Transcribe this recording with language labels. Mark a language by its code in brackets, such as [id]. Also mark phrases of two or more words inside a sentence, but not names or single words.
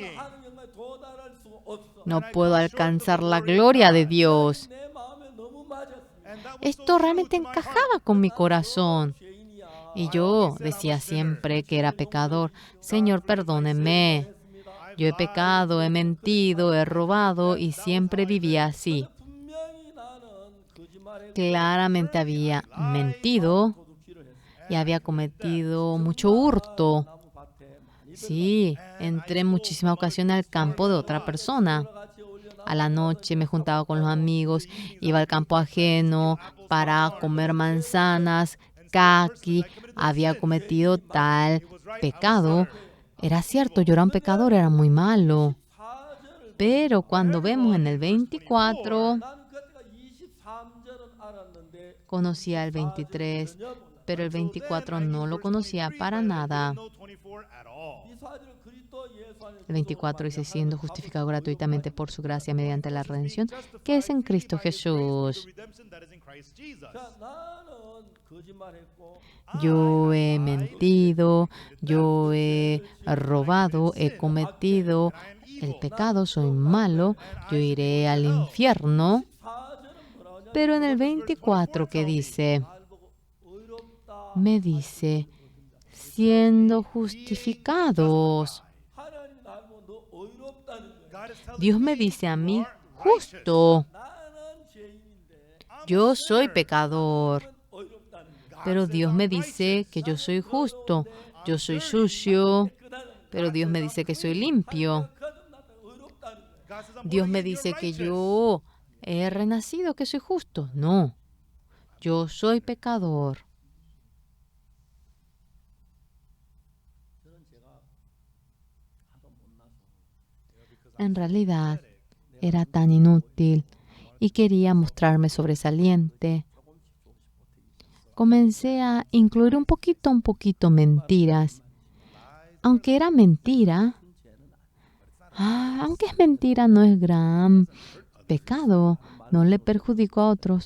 [es] No puedo alcanzar la gloria de Dios. Esto realmente encajaba con mi corazón. Y yo decía siempre que era pecador. Señor, perdóneme. Yo he pecado, he mentido, he robado y siempre vivía así. [ko] 분명히 나는 거짓말에 [es] Claramente había mentido [ko] 도둑질을 했어. [es] y había cometido mucho hurto. [ko] 나무밭에 많이 [es] Sí, entré en muchísimas ocasiones al campo de otra persona. [ko] 같이 어울려 [es] A la noche me juntaba con los amigos, iba al campo ajeno para comer manzanas, caqui. Había cometido tal pecado. Era cierto, yo era un pecador, era muy malo. Pero cuando vemos en el 24, [ko] 난 그때가 23절은 알았는데 [es] conocía el 23, pero el 24 no lo conocía para nada. [ko] 이스라엘은 그리스도 예수 안에서 [es] El 24 dice, siendo justificado gratuitamente por su gracia mediante la redención, que es en Cristo Jesús. [ko] 자, 나는 거짓말했고 [es] Yo he mentido, yo he robado, he cometido el pecado, soy malo, yo iré al infierno. [ko] 4절은 뭐라 하냐? [es] Pero en el 24 que dice, [ko] 날 보고 의롭다. [es] me dice, siendo justificados. [ko] 하나님 날 보고 너 의롭다는 거야. [es] Dios me dice a mí, justo, [ko] 나는 죄인인데 [es] yo soy pecador. [ko] 의롭다는 거야. [es] Pero Dios me dice que yo soy justo, yo soy sucio, pero Dios me dice que soy limpio. [ko] 거듭났다 의롭다는 거야. [es] Dios me dice que yo he renacido, que soy justo. No, yo soy pecador. [ko] 저는 제가 하도 못나서 [es] En realidad, era tan inútil y quería mostrarme sobresaliente. Comencé a incluir un poquito mentiras. Aunque era mentira, aunque es mentira, no es gran pecado, no le perjudico a otros.